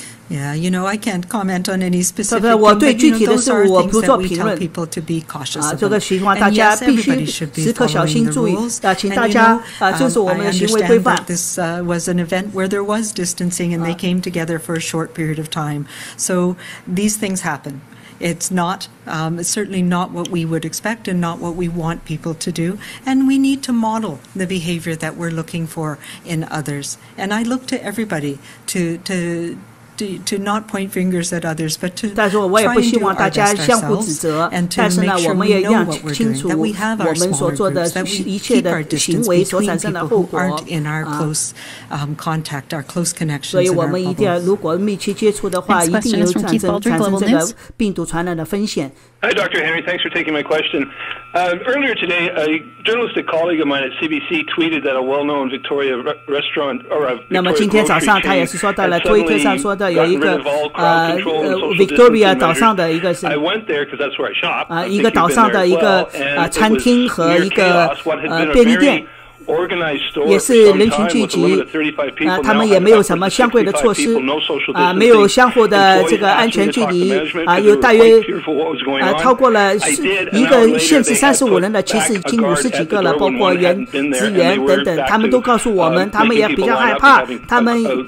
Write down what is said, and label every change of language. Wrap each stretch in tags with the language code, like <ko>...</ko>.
<en>Yeah, I can't comment on any specific thing,</en> <zh>我对具体的事物我不做评论。这个希望大家必须时刻小心注意，请大家遵守我们的行为规范。</zh> <en>This was an event where there was distancing and they came together for a short period of time. So these things happen. It's not, it's certainly not what we would expect and not what we want people to do. And we need to model the behavior that we're looking for in others. And I look to everybody to not point fingers at others, but to try and do our best ourselves and to make sure we know what we're doing, that we have our smaller groups, that we keep our distance between people who aren't in our close contact, our close connections.</en> <zh>所以我们一定要，如果密切接触的话，一定有产生这个病毒传染的风险。</zh> <en>Hi, Dr. Henry. Thanks for taking my question. Earlier today, a journalistic colleague of mine at CBC tweeted that a well-known Victoria restaurant or a Victoria grocery chain had suddenly gotten rid of all crowd control and social distancing measures. I went there because that's where I shop.</en> <zh>一个岛上的一个餐厅和一个便利店。也是人群聚集，他们也没有什么相对的措施，没有相互的这个安全距离，有大约超过了一个限制35人的，其实已经50几个了，包括职员等等，他们都告诉我们，他们也比较害怕，他们。</zh>